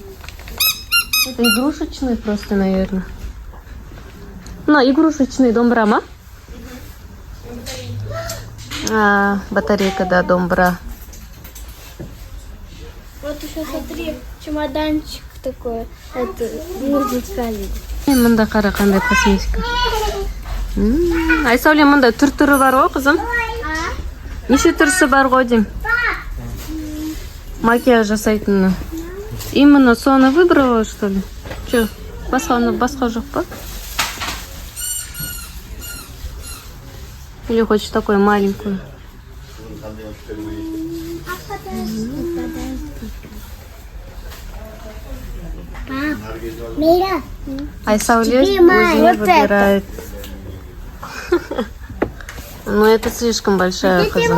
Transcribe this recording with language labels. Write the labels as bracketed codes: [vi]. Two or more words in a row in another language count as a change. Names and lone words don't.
[ru] Это игрушечные просто, наверное. Игрушечный домбра, батарейка, да, домбра. Вот еще смотри, чемоданчик такой. Это музыкальный. [kk] Мында қара қандай косметика. Айсауле, мында түр-түрі бар ғой, қызым? Неше түрісі бар ғой дейм? Макияж жасайтыны. [ru] Именно соны выбрала, что ли? Че, [kk] басқа жоқ па? [ru] Или хочешь такую маленькую? [kk] Мира. Айсауле өзіне выбирает. [ru] Ну, это слишком большая, [kk] қызым.